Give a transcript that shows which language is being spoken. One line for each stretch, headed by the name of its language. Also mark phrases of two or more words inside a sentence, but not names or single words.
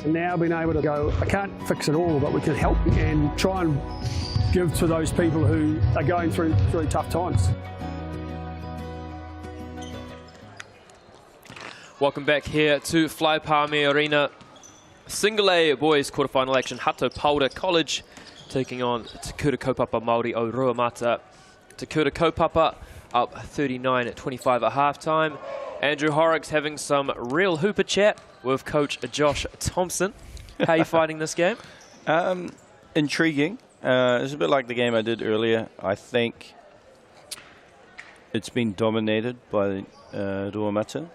English: And now being able to go, I can't fix it all, but we can help and try and give to those people who are going through really tough times. Welcome back here to Fly Palmy Arena. Single A boys quarterfinal action. Hato Paora College taking on Te Kura Kaupapa Māori o Ruamata. Te Kura Kaupapa up 39-25 at halftime. Andrew Horrocks having some real hooper chat with Coach Josh Thompson. How are you finding this game? Intriguing. It's a bit like the game I did earlier. I think it's been dominated by Ruamata.